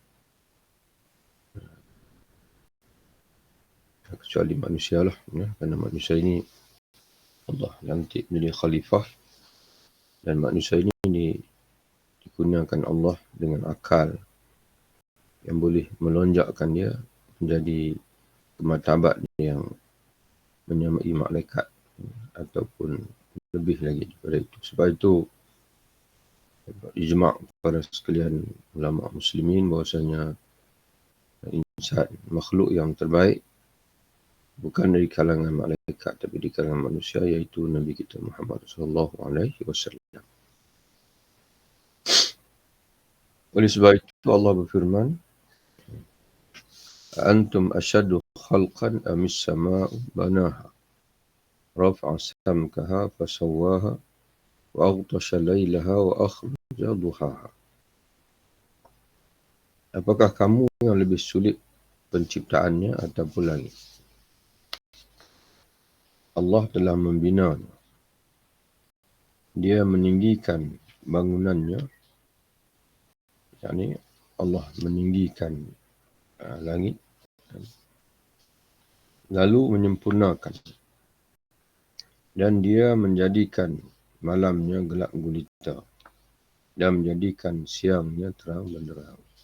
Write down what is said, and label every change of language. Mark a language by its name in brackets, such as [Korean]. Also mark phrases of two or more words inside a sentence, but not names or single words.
[Malay] Kecuali manusia lah, kerana manusia ini Allah lantik menjadi khalifah, dan manusia ini digunakan Allah dengan akal yang boleh melonjakkan dia menjadi martabat yang menyamai malaikat ataupun lebih lagi daripada itu. Sebab itu ijma' para sekalian ulama muslimin bahawasanya insan, makhluk yang terbaik bukan dari kalangan malaikat tapi di kalangan manusia, iaitu Nabi kita Muhammad [Arabic] صلى الله عليه وسلم. [Malay] Oleh sebab itu Allah berfirman, [Arabic] أأنتم أشد خلقا أم السماء بناها رفع سمكها فسواها وأغطش ليلها وأخرج ضحاها. [Malay] Apakah kamu yang lebih sulit penciptaannya ataupun langit? Allah telah membinanya. Dia meninggikan bangunannya yakni Allah meninggikan langit lalu menyempurnakan, dan dia menjadikan malamnya gelap gulita dan menjadikan siangnya terang benderang.